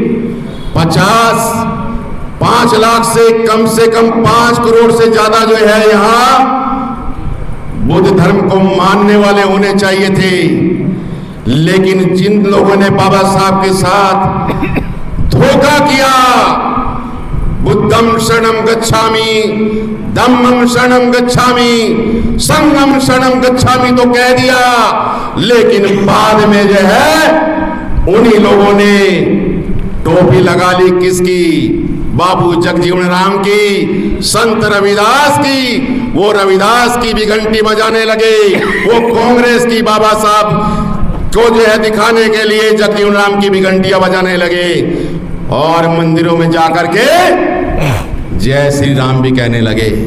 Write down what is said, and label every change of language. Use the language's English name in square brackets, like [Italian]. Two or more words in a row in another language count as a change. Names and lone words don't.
[Hindi] 5 लाख से कम 5 करोड़ से ज्यादा जो है यहां बुद्ध धर्म को मानने वाले होने चाहिए थे। लेकिन जिन लोगों ने बाबा साहब के साथ धोखा किया, [Pali] बुद्धम शरणम गच्छामि, धम्मम शरणम गच्छामि, संघम शरणम गच्छामि [Hindi] तो कह दिया, लेकिन बाद में जो है उन्हीं लोगों ने टोपी लगा ली किसकी? बाबू जगजीवन राम की, संत रविदास की। वो रविदास की भी घंटी बजाने लगे, वो कांग्रेस की बाबा साहब को जो है दिखाने के लिए जगजीवन राम की भी घंटियां बजाने लगे, और मंदिरों में जाकर के जय श्री राम भी कहने लगे।